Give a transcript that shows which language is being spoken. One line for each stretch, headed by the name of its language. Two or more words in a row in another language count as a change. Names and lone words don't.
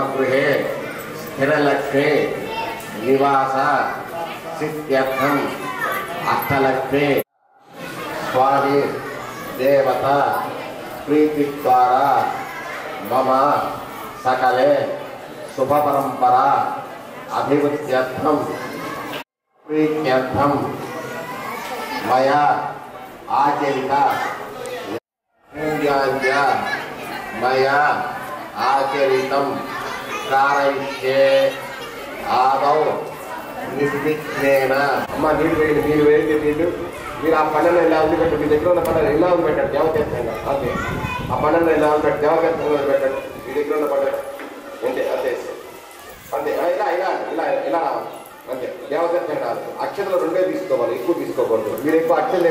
Sanskrit: गृहे स्थिरलक्ष्मी निवास सिद्ध्यर्थम अष्टलक्ष्मी स्वामी देवता प्रीति द्वारा मम सकले शुभ परंपरा अभिवृद्ध्यर्थम प्रीत्यर्थम मया आचरित पूजाञ्च मया आचरितं कारयिष्ये आदौ निर्विघ्नेन
Telugu: అమ్మా నీళ్ళు మీరు ఆ పనులను ఎలా వదిలిపెట్టు మీ దగ్గర ఉన్న పనులు ఎలా వదిలిపెట్టాడు దేవతీర్థంగా అంతే ఆ పనులను ఎలా వదిలిపెట్టు దేవతీర్థంగా వదిలిపెట్టాడు మీ దగ్గర ఉన్న పనులు అంతే అంతే అంతే ఇలా ఇలా ఇలా ఇలా రావాలి అంతే దేవతీర్థం కాదు అక్షతలు రెండే తీసుకోవాలి ఎక్కువ తీసుకోకూడదు మీరు ఎక్కువ అక్షతలు